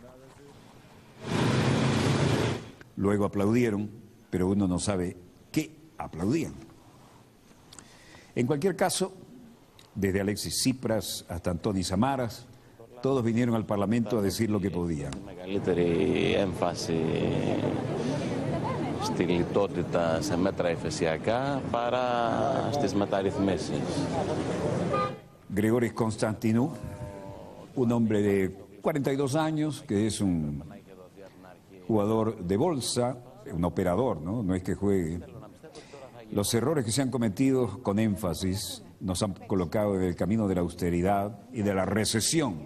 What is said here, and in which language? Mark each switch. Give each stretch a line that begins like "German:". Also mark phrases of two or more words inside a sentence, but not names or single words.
Spanish: Luego aplaudieron, pero uno no sabe qué aplaudían. En cualquier caso, desde Alexis Tsipras hasta Antonis Samaras, todos vinieron al Parlamento a decir lo que podían.
Greek: Μεγαλύτερη έμφαση στη λιτότητα σε μέτρα εφεσιακά παρά στις μεταρρυθμίσεις.
Spanish: Grigoris Constantinou, un hombre de 42 años, que es un jugador de bolsa, un operador, no es que juegue. Los errores que se han cometido con énfasis nos han colocado en el camino de la austeridad y de la recesión.